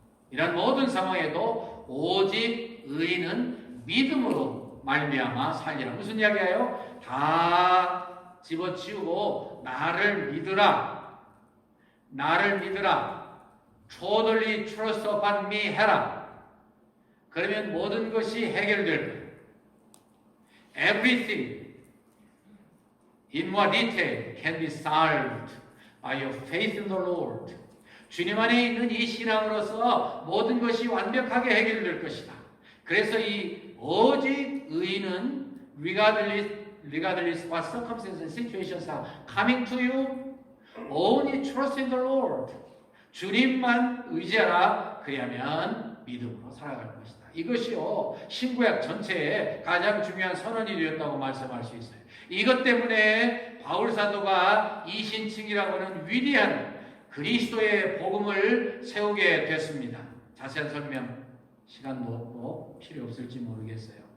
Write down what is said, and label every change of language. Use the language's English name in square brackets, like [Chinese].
[Korean] 이런 모든 상황에도 오직 의인은 믿음으로 말미암아 살리라. 무슨 이야기예요? 다 집어치우고 나를 믿으라. 나를 믿으라. [English] Totally trust upon me [Korean] 해라. 그러면 모든 것이 해결될 거예요. [English] Everything in more detail can be solved by your faith in the Lord. [Korean] 주님 안에 있는 이 신앙으로서 모든 것이 완벽하게 해결될 것이다. 그래서 이 오직 의인은 [English] regardless what circumstances and situations are coming to you, only trust in the Lord. [Korean] 주님만 의지하라. 그리하면 믿음으로 살아갈 것이다. 이것이요 신구약 전체에 가장 중요한 선언이 되었다고 말씀할 수 있어요. 이것 때문에 바울 사도가 이신칭이라고 하는 위대한 그리스도의 복음을 세우게 됐습니다. 자세한 설명 시간도 없고 필요 없을지 모르겠어요.